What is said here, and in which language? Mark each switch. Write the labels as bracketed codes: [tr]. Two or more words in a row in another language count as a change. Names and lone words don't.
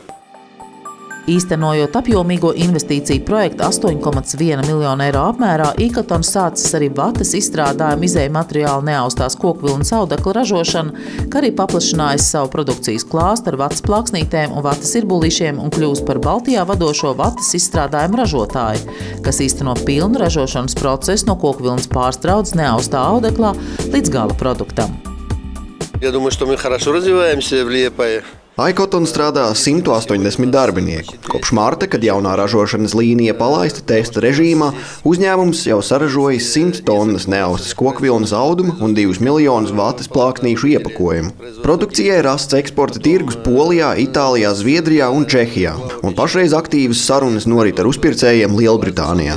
[lv] Īstenojot apjomīgo investīciju projektu 8,1 miljonu eiro apmērā, e-kartons sācis arī vates izstrādājumu izēju materiālu neaustās kokvilnas audekla ražošanu, kā arī paplašinājis savu produkcijas klāstu ar vates plāksnītēm un vates irbulīšiem un kļūst par Baltijā vadošo vates izstrādājumu ražotāju, kas īsteno pilnu ražošanas procesu no kokvilnas pārstraudes neaustā audeklā līdz gala produktam. [ru] Я думаю, что мы хорошо развиваемся в Liepāju. [lv] iCotton strādā 180 darbinieku. Kopš marta, kad jaunā ražošanas līnija palaista testa režīmā, uzņēmums jau saražojis 100 tonnas neaustas kokvilnas auduma un 2 miljonus vates plāksnīšu iepakojumu. Produkcijai rasts eksporta tirgus Polijā, Itālijā, Zviedrijā un Čehijā, un pašreiz aktīvas sarunas norit ar uzpircējiem Lielbritānijā.